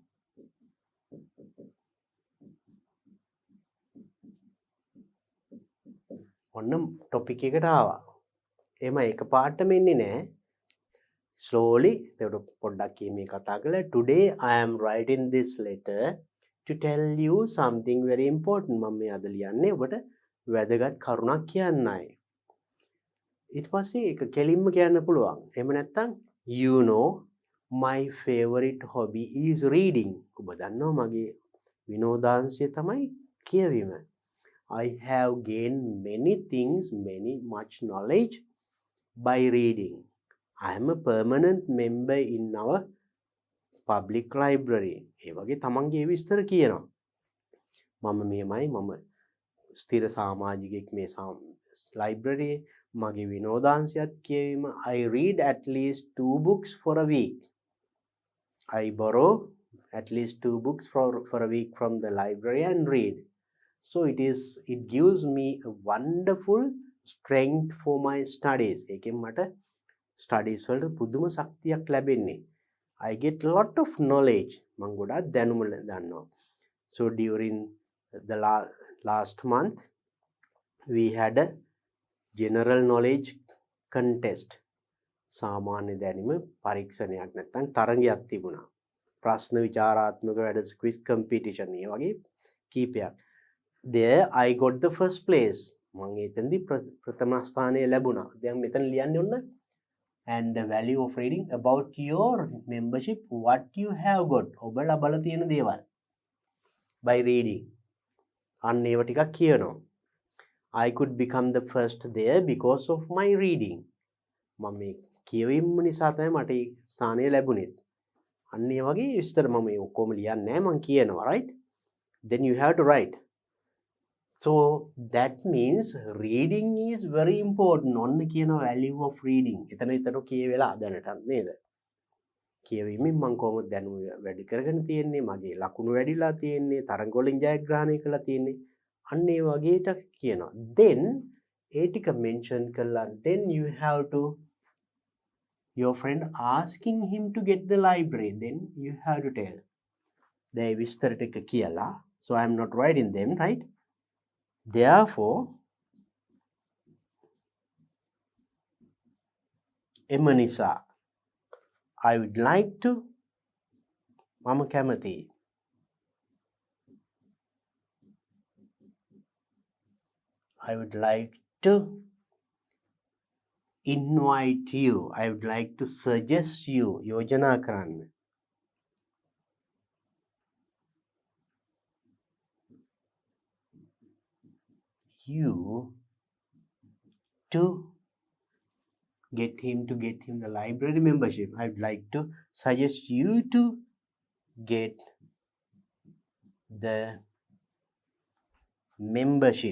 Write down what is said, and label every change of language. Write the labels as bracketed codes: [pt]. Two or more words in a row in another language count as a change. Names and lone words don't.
[si] ඔන්න ටොපික් එකට ආවා. එහෙම එකපාරටම එන්නේ නැහැ. Slowly, එතකොට පොඩ්ඩක් මේ කතා කළා. [en] Today I am writing this letter to tell you something very important. [si] මම මේ අද ලියන්නේ ඔබට වැදගත් කරුණක් කියන්නයි. ඊට පස්සේ ඒක කෙලින්ම කියන්න පුළුවන්. එහෙම නැත්නම් [en] you know my favorite hobby is reading. [si] ඔබ දන්නවා මගේ විනෝදාංශය තමයි කියවීම. [en] I have gained many things, much knowledge by reading. I am a permanent member in our public library. [si] ඒ වගේ තමන්ගේ විස්තර කියනවා. මම මෙහෙමයි මම ස්ථිර සමාජිකයෙක් මේ library මගේ විනෝදාංශයත් කියවීම. [en] I read at least 2 books for a week. I borrow at least 2 books for a week from the library and read. So it gives me a wonderful strength for my studies. [si] ඒකෙන් මට studies වලට පුදුම ශක්තියක් ලැබෙන්නේ. [en] I get a lot of knowledge. [si] මම ගොඩාක් දැනුම දන්නවා. [en] So during the last month we had a general knowledge contest. [si] සාමාන්‍ය දැනුම පරීක්ෂණයක් නැත්නම් තරගයක් තිබුණා. ප්‍රශ්න විචාරාත්මක වැඩ [en] quiz competition [si] ඒ වගේ කීපයක්. [en] There I got the first place. [si] මම එතෙන්දී ප්‍රථම ස්ථානය ලැබුණා. දැන් මෙතන ලියන්නේ ඔන්න [en] and the value of reading about your membership, what you have got. [si] ඔබ ලබලා තියෙන දේවල් [en] by reading. [si] අන්න ඒව ටිකක් කියනවා. [en] I could become the first there because of my reading. [si] මම මේ කියවීම නිසා තමයි මට ස්ථානය ලැබුණේ. අන්න ඒ වගේ විස්තර මම මේ ඔක්කොම ලියන්නේ නැහැ මම කියනවා right. [en] Then you have to write. So that means reading is very important. [si] ඔන්න කියන [en] value of reading. [si] එතන කියවෙලා දැනටත් නේද? කියවීමෙන් මම කොහොමද දැනුම වැඩි කරගෙන තියෙන්නේ? මගේ ලකුණු වැඩිලා තියෙන්නේ? තරඟ වලින් ජයග්‍රහණය කළා තියෙන්නේ? අන්න ඒ වගේට කියනවා. Then ඒ ටික mention කළා. [en] Then you have to your friend asking him to get the library. Then you have to tell. [si] දැන් විස්තර ටික කියලා. [en] So I am not writing them, right? Therefore, [si] එම නිසා [en] I would like to [si] මම කැමති [en] I would like to invite you. I would like to suggest you. [si] යෝජනා කරන්න. [en] You to get him the library membership. I would like to suggest you to get the membership.